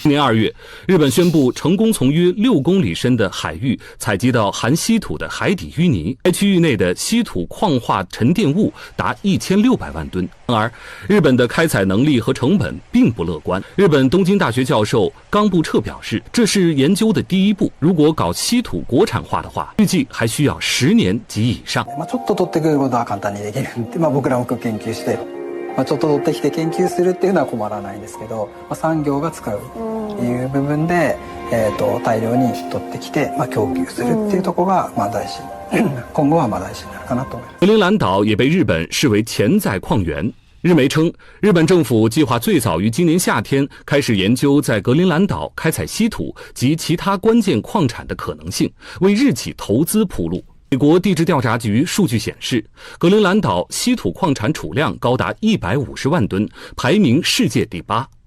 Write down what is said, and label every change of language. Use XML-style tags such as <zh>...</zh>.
<zh>今年2月，日本宣布成功從約6公里深的海域採集到含稀土的海底淤泥，該區域內的稀土礦化沉澱物達1600萬噸。然而，日本的開採能力和成本並不樂觀。日本東京大學教授岡部徹表示，這是研究的第一步，如果搞稀土國產化的話，預計還需要10年及以上。</zh> <ja>ちょっと取ってくることは簡単にできる。僕らも研究して、ちょっと取ってきて研究するっていうのは困らないんですけど、産業が使うっていう部分で、大量に取ってきて、供給するっていうところが大事。今後は大事になるかなと思います。</ja> <zh>格陵蘭島也被日本視為潛在礦源。日媒稱，日本政府計劃最早於今年夏天開始研究在格陵蘭島開採稀土及其他關鍵礦產的可能性，為日企投資鋪路。美國地質調查局數據顯示，格陵蘭島稀土礦產儲量高達150萬噸，排名世界第8。</zh>